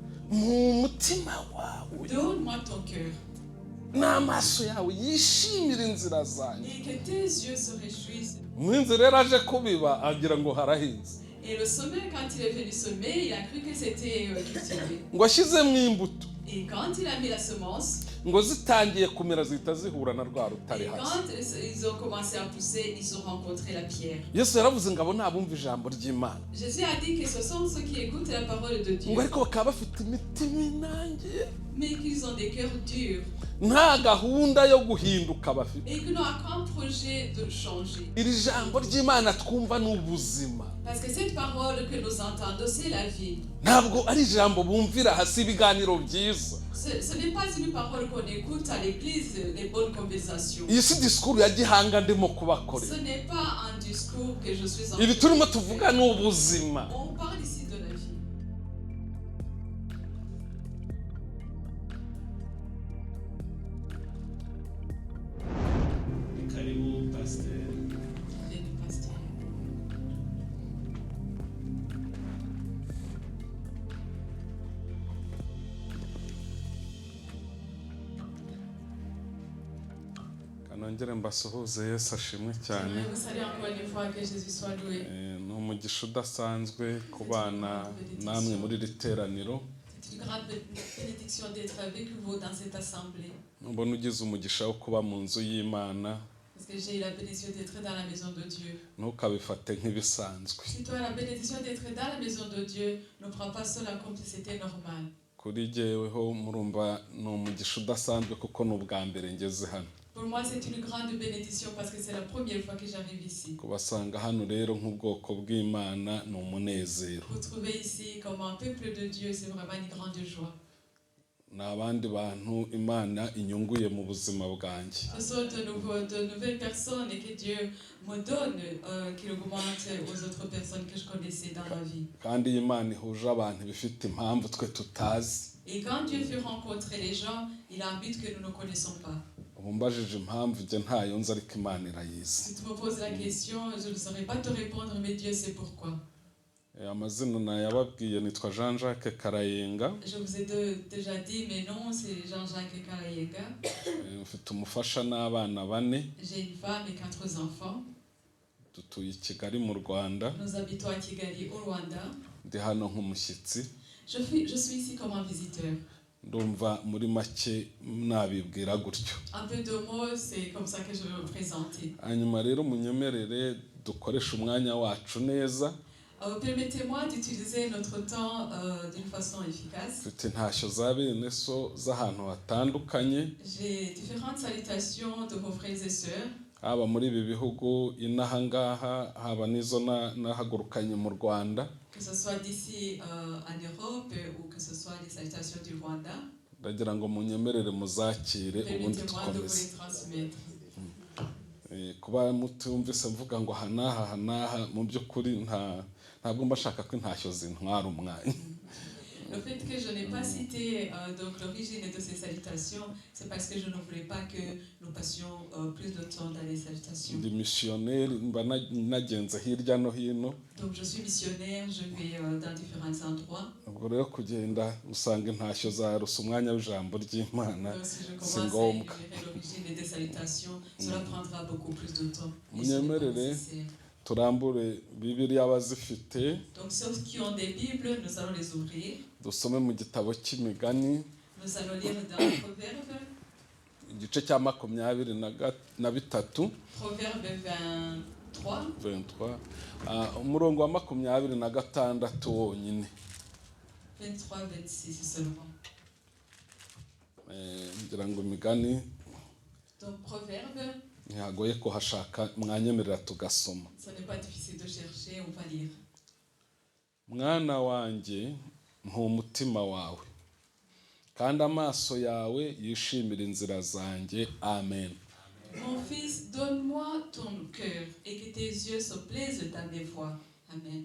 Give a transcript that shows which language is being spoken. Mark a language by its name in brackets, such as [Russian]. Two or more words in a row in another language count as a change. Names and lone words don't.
[Kinyarwanda] mu mutima wawe [French] Donne-moi ton cœur. [Kinyarwanda] n'amaso yawe yishimira inzira zanjye. [French] Et que tes yeux se réjouissent. [Kinyarwanda] Umuhinzi rero aje kubiba agira ngo harahinze, [French] Et le semeur, quand il est venu semer, il a cru que c'était cultivé. [Kinyarwanda] ngo ashyizemo imbuto, [French] Et quand il a mis la semence, [Kinyarwanda] ngo zitangiye kumera zihita zihura na rwa rutare [French] et [Kinyarwanda] hasi. [French] quand ils ont commencé à pousser, ils ont rencontré la pierre. [Kinyarwanda] Yesu yaravuze ngo abo ni abumva ijambo ry'Imana, [French] Jésus a dit que ce sont ceux qui écoutent la parole de Dieu, [Kinyarwanda] ngo ariko bakaba bafite imitima inangiye, [French] mais qu'ils ont des cœurs durs [Kinyarwanda] nta gahunda yo guhinduka bafite. [French] et qui n'ont aucun projet de changer. [Kinyarwanda] Iri jambo ry'Imana twumva ni ubuzima, [French] Parce que cette parole que nous entendons, c'est la vie. [Kinyarwanda] ntabwo ari ijambo bumvira hasi ibiganiro byiza. [French] Ce n'est pas une parole qu'on écoute à l'église, les bonnes conversations. [Kinyarwanda] Iyi si disikuru ya gihanga ndimo kubakorera. [French] Ce n'est pas un discours que je suis en [Kinyarwanda] Ibi [French] train [Kinyarwanda] turimo [French] de [Kinyarwanda] tuvuga [French] faire. [Kinyarwanda] ni ubuzima. [French] On parle ici de la vie. [Kinyarwanda] Karibu pasteur. [French] Bienvenue, pasteur. [Kinyarwanda] Kanongere mbasuhuze, Yesu ashimwe cyane. [French] J'aimerais vous saluer encore une fois, que Jésus soit loué. [Kinyarwanda] Ni umugisha udasanzwe kubana namwe muri iri teraniro. [French] C'est une grande bénédiction d'être avec vous dans cette assemblée. [Kinyarwanda] Mbona ugize umugisha wo kuba mu nzu y'Imana, [French] Parce que j'ai eu la bénédiction d'être dans la maison de Dieu. [Kinyarwanda] ntukabifate nk'ibisanzwe. [French] Si tu as la bénédiction d'être dans la maison de Dieu, ne prends pas cela comme si c'était normal. [Kinyarwanda] Kuri jyeweho murumva ni umugisha udasanzwe kuko ni ubwa mbere ngeze hano. [French] Pour moi, c'est une grande bénédiction parce que c'est la première fois que j'arrive ici. [Kinyarwanda] Kubasanga hano rero nk'ubwoko bw'Imana ni umunezero. [French] Vous trouver ici comme un peuple de Dieu, c'est vraiment une grande joie. [Kinyarwanda] Ni abandi bantu Imana inyunguye mu buzima bwanjye. [French] Ce sont de nouvelles personnes et que Dieu me donne, qu'il augmente aux autres personnes que je connaissais dans ma vie. [Kinyarwanda] Kandi iyo Imana ihuje abantu bifite impamvu twe tutazi. [French] Et quand Dieu fait rencontrer les gens, il a un but que nous ne connaissons pas. [Kinyarwanda] Ubu mbajije impamvu njye ntayo nzi ariko Imana irayizi. [French] Si tu me poses la question, je ne saurais pas te répondre, mais Dieu sait pourquoi. [Kinyarwanda] Amazina nayababwiye nitwa Jean-Jacques Karayenga. [French] Je vous ai déjà dit, mais non, c'est Jean-Jacques Karayenga. [Kinyarwanda] Mfite umufasha n'abana bane. [French] J'ai une femme et 4 enfants. [Kinyarwanda] Dutuye i Kigali mu Rwanda. [French] Nous habitons à Kigali, au Rwanda. [Kinyarwanda] Ndi hano nk'umushyitsi. [French] Je suis ici comme un visiteur. [Kinyarwanda] Ndumva muri make nabibwira gutyo. [French] Un peu de mots, c'est comme ça que je vais me présenter. [Kinyarwanda] Hanyuma rero munyemerere dukoresha umwanya wacu neza. [French] Permettez-moi d'utiliser notre temps d'une façon efficace. [Kinyarwanda] Mfite intashyo za bene so z'ahantu hatandukanye. [French] J'ai différentes salutations de vos frères et sœurs. [Kinyarwanda] Haba muri ibi bihugu inaha ngaha, haba n'izo nahagurukanye mu Rwanda. [French] Que ce soit d'ici en Europe ou que ce soit les salutations du Rwanda. [Kinyarwanda] Ndagira ngo munyemerere muzakire ubundi [French] Permettez-moi de vous [Kinyarwanda] dukomeze. [French] les transmettre. [Kinyarwanda] Kuba mutumvise mvuga ngo hanaha mu by'ukuri ntabwo mba shaka ko intashyo zintwara umwanya. [French] Le fait que je n'ai pas cité donc l'origine de ces salutations, c'est parce que je ne voulais pas que nous passions plus de temps dans les salutations. [Kinyarwanda] Ndi missionnaire, mba nagenze hirya no hino. [French] Donc je suis missionnaire, je vais dans différents endroits. [Kinyarwanda] Ubwo rero kugenda usanga intashyo zarusa umwanya w'ijambo ry'Imana [French] Donc si je si commence à [Kinyarwanda] ngombwa. [French] énumérer l'origine des salutations, cela prendra beaucoup plus de temps. Et ce n'est pas [Kinyarwanda] Munyemerere [French] nécessaire. [Kinyarwanda] turambure Bibiliya abazifite. [French] Donc ceux qui ont des Bibles, nous allons les ouvrir. [Kinyarwanda] Dusome mu gitabo cy'Imigani. [French] Nous allons lire dans Proverbe. [Kinyarwanda] Igice cya 23. [French] Proverbe 23. [Kinyarwanda] 23. Umurongo wa 26 wonyine. [French] 23, 26 seulement. [Kinyarwanda] Ngira ngo Imigani [French] Donc Proverbe, [Kinyarwanda] ntihagoye kuhashaka, mwanyemerera tugasoma. [French] ce n'est pas difficile de chercher, on va lire. [Kinyarwanda] Mwana wanjye mpa umutima wawe, kandi amaso yawe yishimira inzira zanjye. Amen. [French] Mon fils, donne-moi ton cœur et que tes yeux se plaisent dans mes voies. Amen.